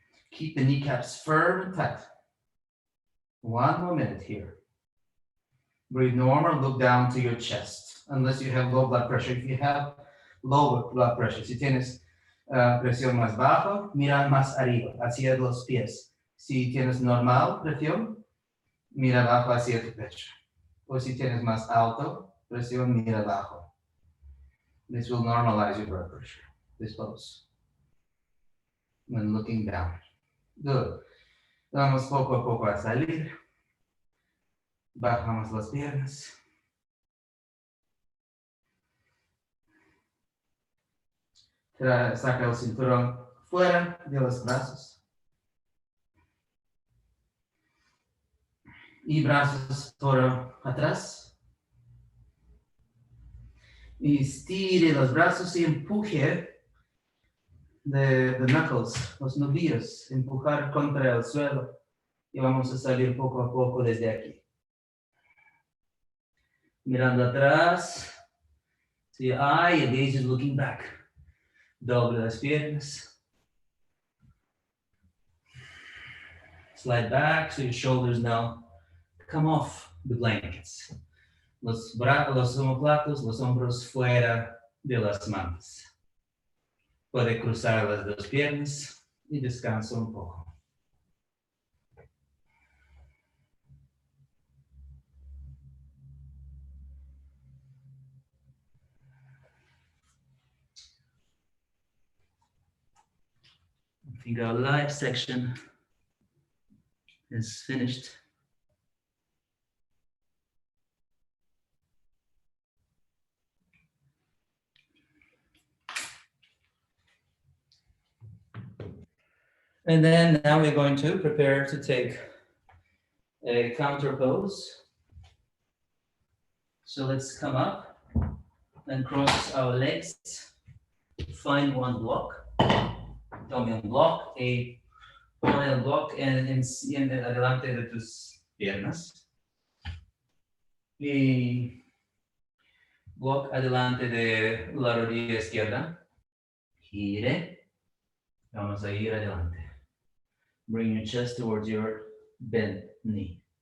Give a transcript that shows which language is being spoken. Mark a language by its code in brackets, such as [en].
[en] Keep the kneecaps firm and tight. One more minute here. Breathe normal, look down to your chest, unless you have low blood pressure. If you have low blood pressure, [es] si tienes presión más baja, mira más arriba, hacia los pies. Si tienes normal presión, mira abajo hacia tu pecho. O si tienes más alto presión, mira abajo. [en] This will normalize your blood pressure, this pose. When looking down. Good. [es] Vamos poco a poco a salir. Bajamos las piernas. Saca el cinturón fuera de los brazos. Y brazos por atrás. Y estire los brazos y empuje [en] the knuckles, [es] los nudillos, empujar contra el suelo. Y vamos a salir poco a poco desde aquí. Mirando atrás. [en] See your eye, your gaze is looking back. [es] Doble las piernas. [en] Slide back so your shoulders now come off the blankets. [es] Los omoplatos, los hombros fuera de las mantas. Puede cruzar las dos piernas y descansa un poco. [en] I think our live section is finished. And then now we're going to prepare to take a counter pose. So let's come up and cross our legs. Find one block. [es] Tome un block y pone el block en adelante de tus piernas. Y block adelante de la rodilla izquierda. Gire. Vamos a ir adelante. [en] Bring your chest towards your bent knee.